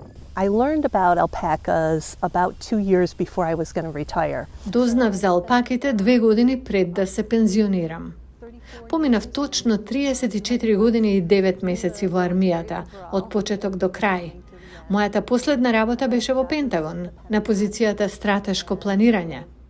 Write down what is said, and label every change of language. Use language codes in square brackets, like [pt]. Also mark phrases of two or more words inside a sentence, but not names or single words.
[en] I learned about alpacas about 2 years before I was going to retire. [mk] Дознав за алпаките 2 години пред да се пензионирам. Поминав точно 34 години и 9 месеци во армијата, од почеток до крај. Мојата последна работа беше во Пентагон, на позицијата стратешко планирање.